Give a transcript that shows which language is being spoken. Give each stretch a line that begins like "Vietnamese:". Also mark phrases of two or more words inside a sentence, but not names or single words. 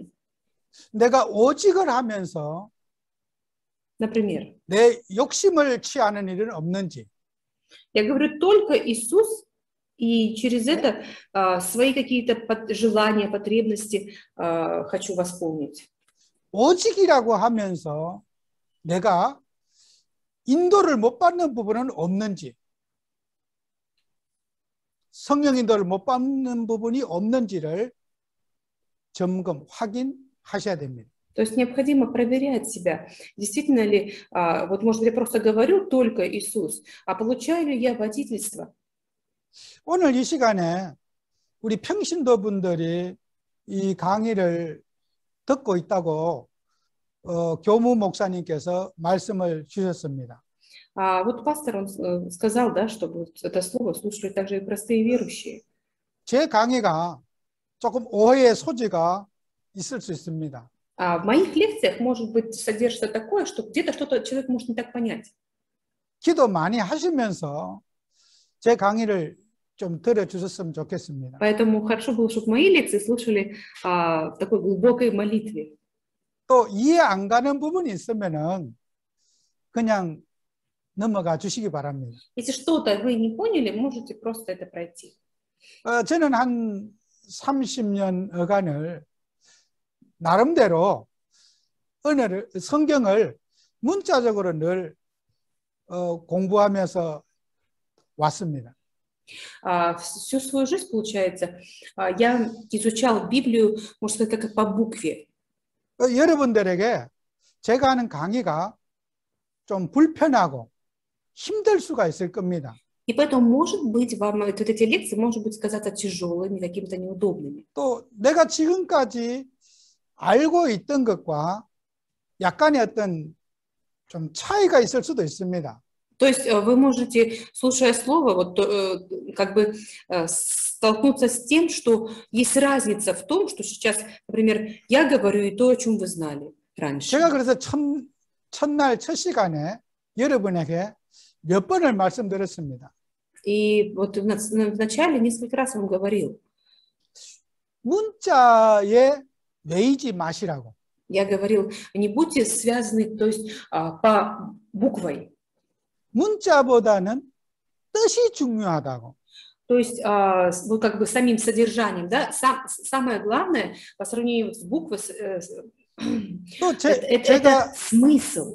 Korean: 내가 오직을 하면서
Russian: Например,
Korean: 내 욕심을 취하는 일은 없는지.
Russian: Я говорю только Иисус, и через это свои какие-то желания, потребности хочу восполнить.
Korean: 오직이라고 하면서 내가 인도를 못 받는 부분은 없는지, 성령 인도를 못 받는 부분이 없는지를 점검, 확인하셔야 됩니다.
Russian: То есть необходимо проверять себя, действительно ли, вот может быть я просто говорю только Иисус, а получаю ли я водительство?
Korean: 오늘 이 시간에 우리 평신도 분들이 이 강의를 듣고 있다고 교무 목사님께서 말씀을 주셨습니다.
Russian: Вот пастор, он сказал, да, чтобы это слово слушали также и простые верующие.
Korean: 제 강의가 조금 오해의 소지가 있을 수 있습니다.
Russian: В моих лекциях, может быть, содержится такое, что где-то что-то человек может не так понять.
Korean: 기도 많이 하시면서 제 강의를 좀 들어주셨으면 좋겠습니다.
Russian: Поэтому хорошо было, чтобы мои лекции слушали в такой глубокой молитве.
Korean: 또 이해 안 가는 부분이 있으면은 그냥 넘어가 주시기 바랍니다.
Russian: Если что-то вы не поняли, можете просто это пройти.
Korean: 저는 한 30년 어간을 나름대로 은혜를, 성경을 문자적으로 늘 공부하면서 왔습니다.
Russian: Всю свою жизнь, получается, я изучал Библию, можно сказать, как по букве.
Korean: 여러분들에게 제가 하는 강의가 좀 불편하고 힘들 수가 있을 겁니다.
Russian: И поэтому, может быть, вам вот эти лекции, может быть, казаться тяжелыми, какими-то неудобными.
Korean: 또 내가 지금까지 알고 있던 것과 약간의 어떤 좀 차이가 있을 수도 있습니다.
Russian: То есть вы можете, слушая слово, вот, как бы столкнуться с тем, что есть разница в том, что сейчас, например, я говорю и то, о чем вы знали раньше.
Korean: 제가 그래서 첫날 첫 시간에 여러분에게 몇 번을 말씀드렸습니다.
Russian: И вот в начале несколько раз вам говорил.
Korean: 문자에 매이지 마시라고.
Russian: Я говорил, не будьте связаны, то есть по буквой.
Korean: 문자보다는 뜻이 중요하다고.
Russian: То есть вот как бы самим содержанием, да, самое главное по сравнению с буквой, это смысл.